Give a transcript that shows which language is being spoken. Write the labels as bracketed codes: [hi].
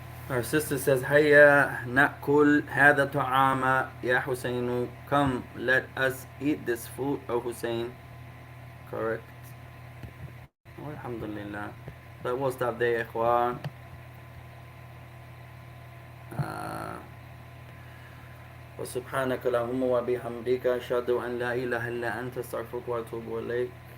[en] Our sister says [ar] هيا نأكل هذا طعام يا حسين. [en] Come, let us eat this food, O Hussein. Correct. [ar] والحمد لله. [en] So we'll stop there [ar] يا إخوان. وسبحانك اللهم وبحمدك أشهد أن لا إله إلا أنت أستغفرك وأتوب إليك.